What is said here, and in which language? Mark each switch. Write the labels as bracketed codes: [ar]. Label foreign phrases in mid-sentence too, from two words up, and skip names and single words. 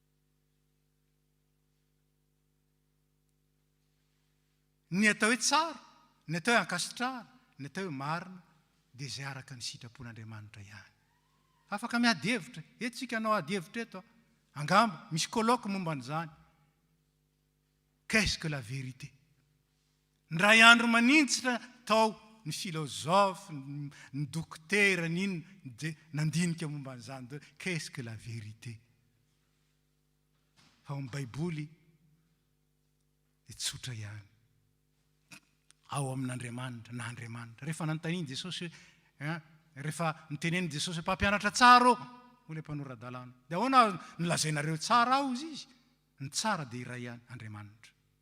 [mg] Ny atao hoe tsara ny atao hoe ankasitrahana, ny atao hoe marina, dia izay araka ny sitrapon'Andriamanitra ihany. Afaka miady hevitra, eto tsika anao ady hevitra eto, angamba, misy colloque momba an'izany. [fr] Qu'est-ce que la vérité? [mg] Ny ray andro manintsitra tao ny philosophe, ny dokotera, n'inona dia nandinika momba an'izany. [fr] Qu'est-ce que la vérité? [mg] Fa ao amin'ny Baiboly dia tsotra ihany. Ao amin'Andriamanitra na Andriamanitra. Rehefa nanontaniany Jesosy hoe, rehefa nitenen'i Jesosy hoe mpampianatra tsara ao, ho ilay mpanorad-dalàna. Dia ahoana nolazainareo tsara ao izy? Ny tsara dia iray ihany, Andriamanitra.